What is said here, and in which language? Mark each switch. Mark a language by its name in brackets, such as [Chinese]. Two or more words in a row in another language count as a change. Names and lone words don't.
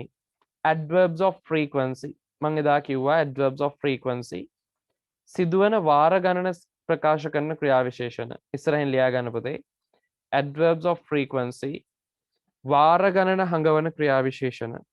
[English] adverbs of frequency. [Sinhala] මම එදා කිව්වා [English] adverbs of frequency [Sinhala] සිදුවන වාර ගණන ප්‍රකාශ කරන ක්‍රියා විශේෂණ. ඉස්සරහින් ලියා ගන්න පුතේ. [English] adverbs of frequency [Sinhala] වාර ගණන හඟවන ක්‍රියා විශේෂණ.